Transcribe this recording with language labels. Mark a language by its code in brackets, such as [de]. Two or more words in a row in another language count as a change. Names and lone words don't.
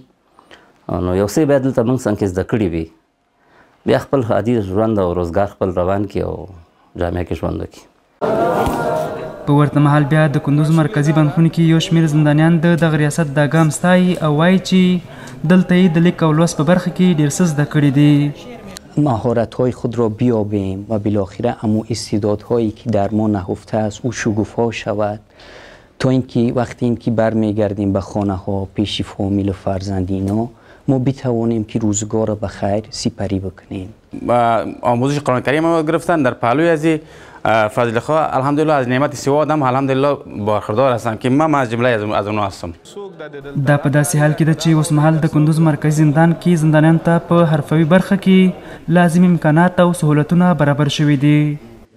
[ps] نو یو څه باید دلته موږ څنګ کې زده کړي وي، بیا خپل عادي ژوند او روزګار خپل روان کړي او جامعه کې ژوند وکړي. په ورته مهال بیا د کندوز مرکزي بندخونې کې یو شمېر زندانیان د دغه ریاست دا ګام ستایي او وایي چې دلته یې د لیک او لوست په برخه کې ډېر څه زده کړي دي. [fa] مهارت‌های خود را بیابیم و بالاخره امو استعدادهایی که در ما نهفته است او شکوفا شود تا اینکه وقتی اینکه برمیگردیم به خانه‌ها پیش فامیل و فرزندینا ما بتوانیم که روزگار را به خیر سپری بکنیم. آموزش قرآن کریم ما گرفتن در پهلوی از فضل خواه الحمدلله از نعمت سواد هم الحمدلله برخوردار هستم که من از جمله از اونها هستم. [ps] دا په داسې حال کې ده چې اوسمهال د کندوز مرکزي زندان کې زندانیانو ته په حرفوي برخه کې لازمي امکانات او سهولتونه برابر شوي دي.